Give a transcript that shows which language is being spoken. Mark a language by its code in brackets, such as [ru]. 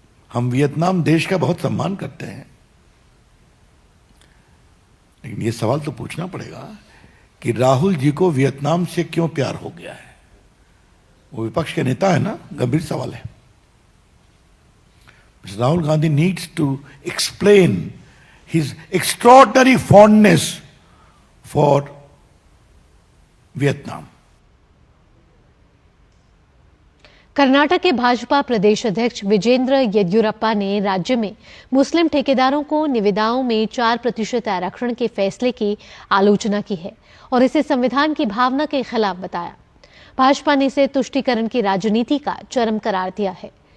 [hi] हम वियतनाम देश का बहुत सम्मान करते हैं, लेकिन ये सवाल तो पूछना पड़ेगा कि राहुल जी को वियतनाम से क्यों प्यार हो गया है। वो विपक्ष के नेता है ना, गंभीर सवाल है। [en] Rahul Gandhi needs to explain his extraordinary fondness for Vietnam. [hi] Karnataka के भाजपा प्रदेश अध्यक्ष विजेंद्र येदियुरप्पा ने राज्य में मुस्लिम ठेकेदारों को निविदाओं में 4% आरक्षण के फैसले की आलोचना की है और इसे संविधान की भावना के खिलाफ बताया। भाजपा ने इसे तुष्टीकरण की राजनीति का चरम करार दिया है।